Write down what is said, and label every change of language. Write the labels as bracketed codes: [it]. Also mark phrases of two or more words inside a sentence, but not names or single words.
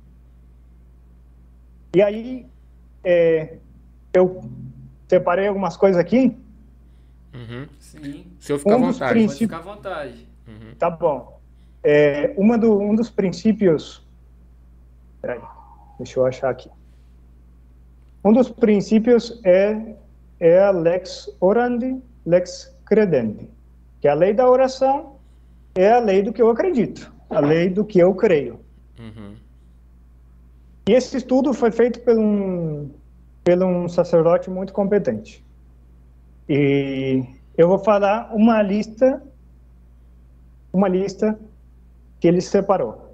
[pt] E aí, eu separei algumas coisas aqui. Uhum. Sim. O senhor fica à vontade. Pode ficar à vontade. Uhum. Tá bom. Um dos princípios... Peraí, deixa eu achar aqui. Um dos princípios é a [la] lex orandi, lex credendi, [pt] que a lei da oração é a lei do que eu acredito, a lei do que eu creio. Uhum. E esse estudo foi feito por um sacerdote muito competente. E eu vou falar uma lista que ele separou.